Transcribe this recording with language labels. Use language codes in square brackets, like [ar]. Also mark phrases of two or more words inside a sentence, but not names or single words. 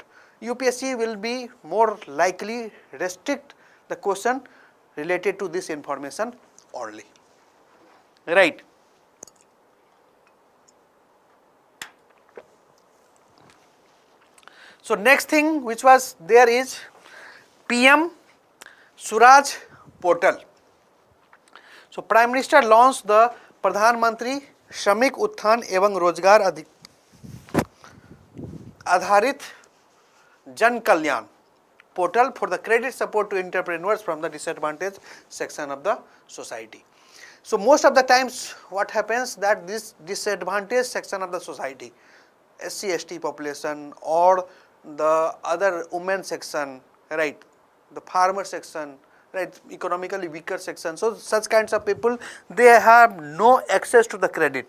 [en] UPSC will be more likely restrict the question related to this information only, right. So next thing which was there is PM Suraj portal. So Prime Minister launched the Pradhan Mantri Shramik Utthan Evam Rozgar Adharit Jan Kalyan portal for the credit support to entrepreneurs from the disadvantaged section of the society. So most of the times what happens, that this disadvantaged section of the society, SC/ST population or the other women section, right, the farmer section, right, economically weaker section, so such kinds of people, they have no access to the credit.